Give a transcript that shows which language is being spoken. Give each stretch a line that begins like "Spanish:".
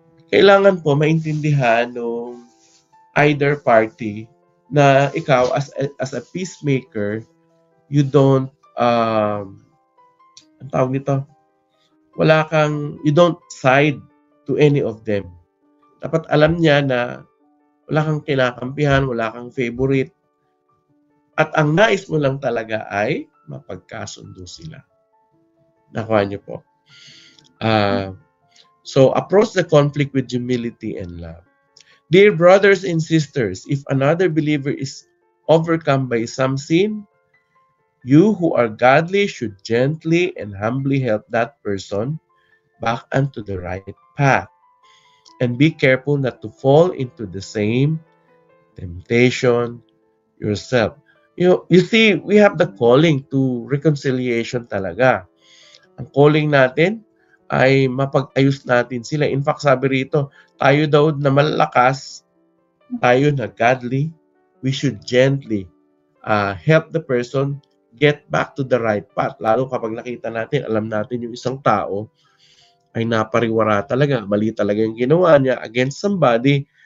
Filipino: Kailangan po maintindihan ng either party na ikaw as a peacemaker, you don't ang tawag nito,
English: you don't side to any of them.
Filipino: Dapat alam niya na wala kang kinakampihan, wala kang favorite, at ang nais mo lang talaga ay mapagkasundo sila. Nakuha niyo po.
English: So, approach the conflict with humility and love. Dear brothers and sisters, if another believer is overcome by some sin, you who are godly should gently and humbly help that person back onto the right path. And be careful not to fall into the same temptation yourself. You see, we have the calling to reconciliation talaga.
Filipino: Ang calling natin ay mapag-ayos natin sila.
English: In fact,
Filipino: sabi rito, tayo daw na malakas, tayo na
English: godly, we should gently help the person get back to the right path.
Filipino: Lalo kapag nakita natin, alam natin yung isang tao ay napariwara talaga, mali talaga yung ginawa niya
English: against somebody.